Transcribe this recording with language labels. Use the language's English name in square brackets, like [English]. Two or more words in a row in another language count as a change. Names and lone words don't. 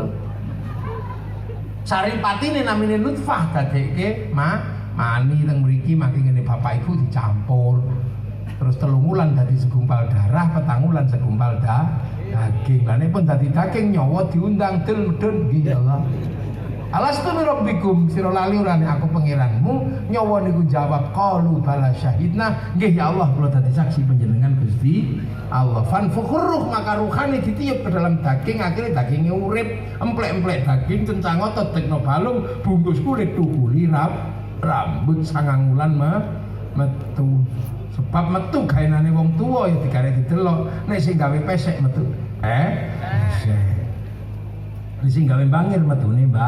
[Javanese] Saripatine namine nutfah dadekke mani teng mriki mangke ngene bapak ibu dicampur. Terus 3 wulan dadi segumpal darah, 4 wulan segumpal daging. Lah nek pun dadi daging nyawa diundang del-del nggih ya Allah. [Arabic] ألست بربكم [Javanese] sira lali ora nek aku pangeranmu. Nyawa niku jawab [Arabic] قالوا بلى شهدنا. [Javanese] Nggih ya Allah kula dadi saksi panjenengan Gusti Allah. Fanfukhruh [Indonesian] maka ruhane ditiup ke dalam daging akhirnya dagingnya [Javanese] urip, emplek-emplek daging kencang otot tekno balung bungkus kulit tukuli rambut 9 wulan metu. Sebab metu gaenane wong tuwa ya digare didelok. Nek sing gawe pesek metu. Pesek. Nek sing gawe bangir metune, Mbak.